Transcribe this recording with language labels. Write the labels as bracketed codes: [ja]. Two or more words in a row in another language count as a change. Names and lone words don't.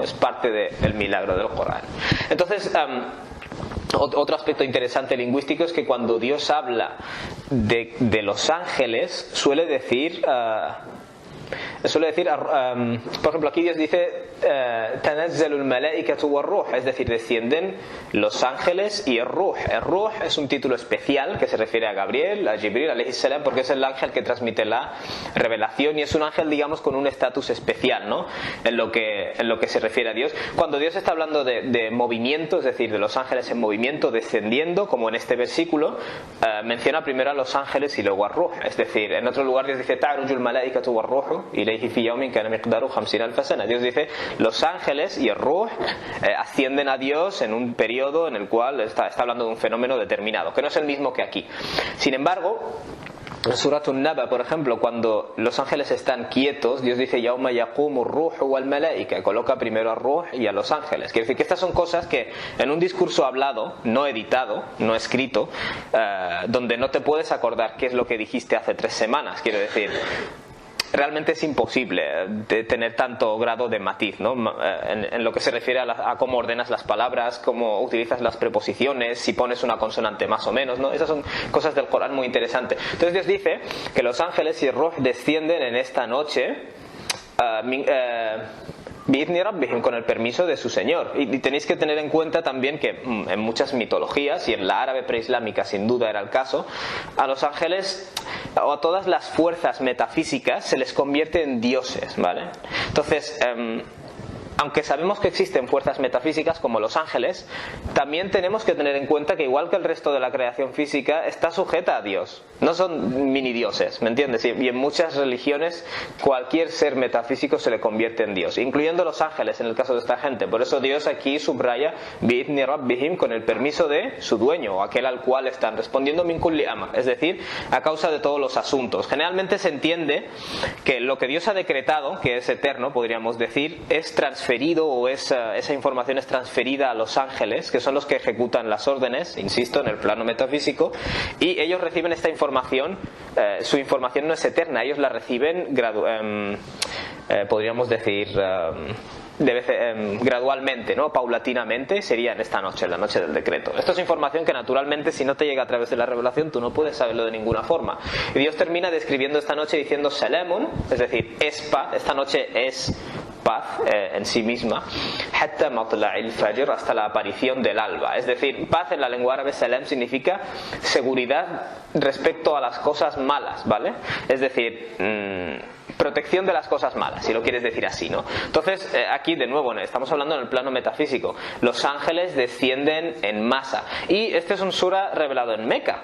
[es] Es parte del milagro del Corán. Entonces, otro aspecto interesante lingüístico es que cuando Dios habla de los ángeles suele decir, por ejemplo, aquí Dios dice [ar] تنزل الملائكة والروح, [es] es decir, descienden los ángeles y el ruh. El ruh es un título especial que se refiere a Gabriel, a Jibril [ar] عليه السلام, [es] porque es el ángel que transmite la revelación y es un ángel, digamos, con un estatus especial, ¿no? En lo que se refiere a Dios. Cuando Dios está hablando de movimiento, es decir, de los ángeles en movimiento descendiendo, como en este versículo, menciona primero a los ángeles y luego a ruh. Es decir, en otro lugar Dios dice [ar] تعرج الملائكة والروح إليه في يوم كان مقداره 50,000 سنة. [es] Dios dice los ángeles y el ruh ascienden a Dios en un periodo en el cual está hablando de un fenómeno determinado, que no es el mismo que aquí. Sin embargo, en Surat An-Naba, por ejemplo, cuando los ángeles están quietos, Dios dice [ar] يوم يقوم الروح والملائكة, [es] coloca primero a ruh y a los ángeles. Quiere decir que estas son cosas que en un discurso hablado, no editado, no escrito, donde no te puedes acordar qué es lo que dijiste hace 3 semanas, quiero decir, realmente es imposible tener tanto grado de matiz, ¿no? En lo que se refiere a cómo ordenas las palabras, cómo utilizas las preposiciones, si pones una consonante más o menos, ¿no? Esas son cosas del Corán muy interesantes. Entonces Dios dice que los ángeles y el ruh descienden en esta noche [ar] بإذن ربهم, [es] con el permiso de su Señor. Y tenéis que tener en cuenta también que en muchas mitologías, y en la árabe preislámica sin duda era el caso, a los ángeles o a todas las fuerzas metafísicas se les convierte en dioses, ¿vale? Entonces, aunque sabemos que existen fuerzas metafísicas como los ángeles, también tenemos que tener en cuenta que igual que el resto de la creación física está sujeta a Dios. No son mini dioses, ¿me entiendes? Y en muchas religiones cualquier ser metafísico se le convierte en Dios, incluyendo los ángeles en el caso de esta gente. Por eso Dios aquí subraya [ar] بإذن ربهم, [es] con el permiso de su dueño o aquel al cual están respondiendo [ar] من كل أمر, [es] es decir, a causa de todos los asuntos. Generalmente se entiende que lo que Dios ha decretado, que es eterno, podríamos decir, es transferido, o esa información es transferida a los ángeles, que son los que ejecutan las órdenes, insisto, en el plano metafísico, y ellos reciben esta información. Su información no es eterna, ellos la reciben podríamos decir gradualmente, ¿no? Paulatinamente, sería en esta noche, en la noche del decreto. Esto es información que naturalmente, si no te llega a través de la revelación, tú no puedes saberlo de ninguna forma. Y Dios termina describiendo esta noche diciendo Salamun, es decir, es paz. Esta noche es paz en sí misma, [ar] حتى مطلع الفجر, [es] hasta la aparición del alba. Es decir, paz en la lengua árabe, salam, significa seguridad respecto a las cosas malas, ¿vale? Es decir, protección de las cosas malas, si lo quieres decir así, ¿no? Entonces, aquí de nuevo estamos hablando en el plano metafísico. Los ángeles descienden en masa, y este es un sura revelado en Meca.